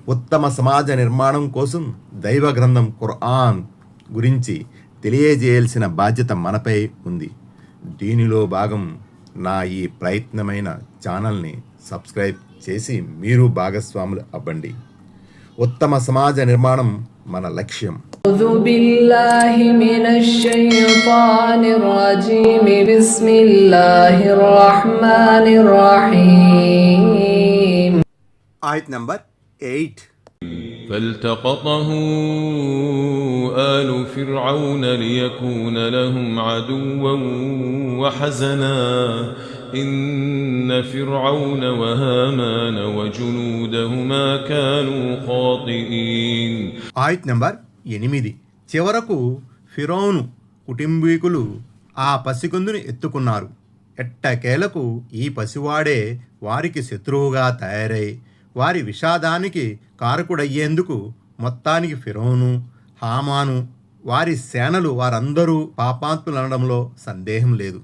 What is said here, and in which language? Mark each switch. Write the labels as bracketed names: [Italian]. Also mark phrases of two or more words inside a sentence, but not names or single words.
[Telugu] ఉత్తమ సమాజ నిర్మాణం కోసం దైవ గ్రంథం ఖురాన్ గురించి తెలియజేయాల్సిన బాధ్యత మనపై ఉంది. దీనిలో భాగం నా ఈ ప్రయత్నమైన ఛానల్ని సబ్స్క్రైబ్ చేసి మీరు భాగస్వాములు అవ్వండి. ఉత్తమ సమాజ నిర్మాణం మన లక్ష్యం. [Arabic] أعوذ بالله من الشيطان الرجيم بسم الله الرحمن الرحيم. [Telugu] ఆయత్ నంబర్ 8. [Arabic] فالتقطه آل فرعون ليكون لهم عدوا وحزنا إن فرعون وهامان وجنودهما كانوا خاطئين. [Telugu] ఆయత్ నంబర్ 8. చివరకు ఫిరౌను కుటుంబీకులు ఆ పసికందుని ఎత్తుకున్నారు. ఎట్టకేలకు ఈ పసివాడే వారికి శత్రువుగా తయారై వారి విషాదానికి కారకుడయ్యేందుకు మొత్తానికి ఫిరౌను, హామాను, వారి సేనలు వారందరూ పాపాత్ములనడంలో సందేహం లేదు.